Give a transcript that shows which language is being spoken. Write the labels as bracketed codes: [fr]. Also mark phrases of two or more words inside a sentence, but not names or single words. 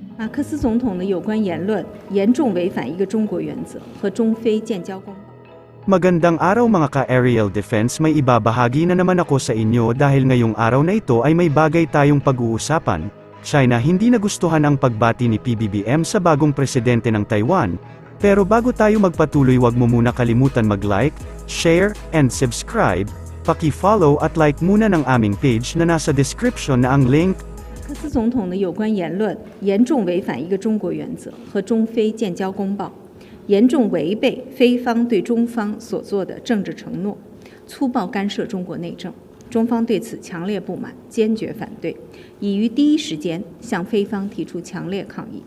[zh] 马克思总统的有关言论严重违反一个中国原则和中非建交公报。 [tl] Magandang araw mga ka- [en] aerial defense, [tl] may ibabahagi na naman ako sa inyo dahil ngayong araw na ito ay may bagay tayong pag-uusapan. China hindi nagustuhan ang pagbati ni PBBM sa bagong presidente ng Taiwan. Pero bago tayo magpatuloy, wag mo muna kalimutan mag- [en] like, share, and subscribe. [tl] Paki-follow at like muna ng aming page na nasa description na ang link. [zh] 马克思总统的有关言论严重违反一个中国原则和中非建交公报，严重违背非方对中方所做的政治承诺，粗暴干涉中国内政。中方对此强烈不满，坚决反对，已于第一时间向非方提出强烈抗议。